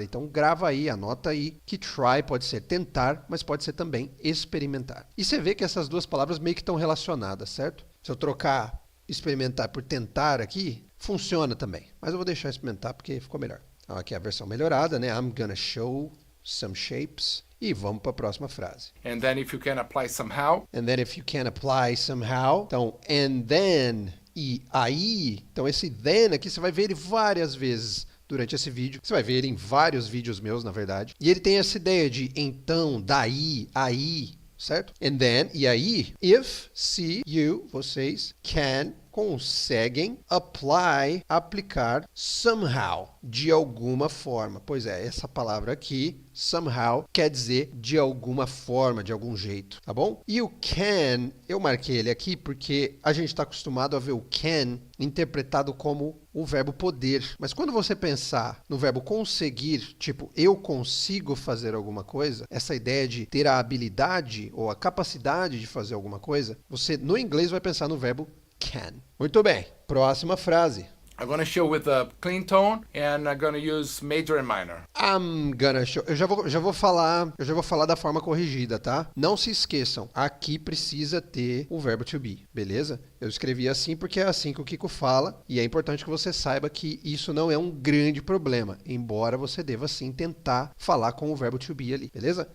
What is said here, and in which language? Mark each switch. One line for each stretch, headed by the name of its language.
Portuguese: Então, grava aí, anota aí que try pode ser tentar, mas pode ser também experimentar. E você vê que essas duas palavras meio que estão relacionadas, certo? Se eu trocar experimentar por tentar aqui, funciona também. Mas eu vou deixar experimentar porque ficou melhor. Então, aqui é a versão melhorada, né?
English: I'm gonna show some shapes.
Portuguese: E vamos para a próxima frase.
English: And then if you can apply somehow. And then if you can apply somehow. Então, and then...
Portuguese: E aí, então esse then aqui você vai ver ele várias vezes durante esse vídeo. Você vai ver ele em vários vídeos meus, na verdade. E ele tem essa ideia de então, daí, aí, certo? And then, e aí, if, se, you, vocês, can, conseguem, apply, aplicar, somehow, de alguma forma. Pois é, essa palavra aqui, somehow, quer dizer de alguma forma, de algum jeito, tá bom? E o can, eu marquei ele aqui porque a gente está acostumado a ver o can interpretado como o verbo poder. Mas quando você pensar no verbo conseguir, tipo, eu consigo fazer alguma coisa, essa ideia de ter a habilidade ou a capacidade de fazer alguma coisa, você no inglês vai pensar no verbo can. Muito bem, próxima frase.
English: I'm gonna show with a clean tone and I'm gonna use major and minor. I'm gonna show.
Portuguese: Eu já vou falar da forma corrigida, tá? Não se esqueçam, aqui precisa ter o verbo to be, beleza? Eu escrevi assim porque é assim que o Kiko fala e é importante que você saiba que isso não é um grande problema, embora você deva sim tentar falar com o verbo to be ali, beleza?